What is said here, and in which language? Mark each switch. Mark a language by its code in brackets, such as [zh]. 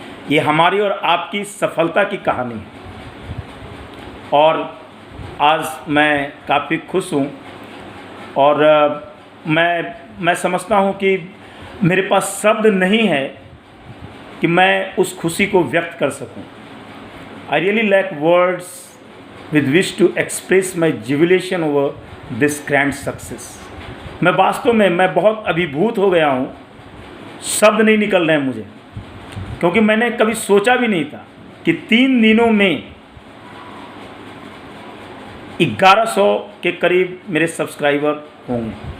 [hi] ये हमारी और आपकी सफलता की कहानी है और आज मैं काफ़ी खुश हूँ और मैं समझता हूँ कि मेरे पास शब्द नहीं है कि मैं उस खुशी को व्यक्त कर सकूँ। [en] I really lack words with which to express my jubilation over this grand success। [hi] मैं वास्तव में बहुत अभिभूत हो गया हूँ, शब्द नहीं निकल रहे हैं मुझे, क्योंकि मैंने कभी सोचा भी नहीं था कि 3 दिनों में 1100 के करीब मेरे सब्सक्राइबर होंगे।